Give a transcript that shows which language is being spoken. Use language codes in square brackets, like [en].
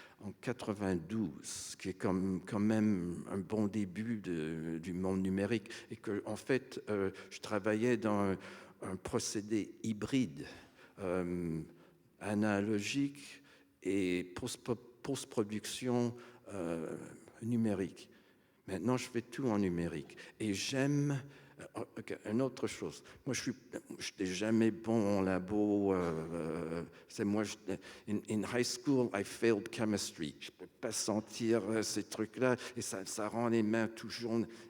[fr] en 92, qui est quand même un bon début du monde numérique, et que en fait, je travaillais dans un procédé hybride, analogique et post-production numérique. Maintenant, je fais tout en numérique. Et j'aime... Une autre chose. Moi, je n'étais jamais bon en labo. C'est moi, [en] in high school, I failed chemistry. [fr] Je ne peux pas sentir ces trucs-là. Et ça rend les mains toujours...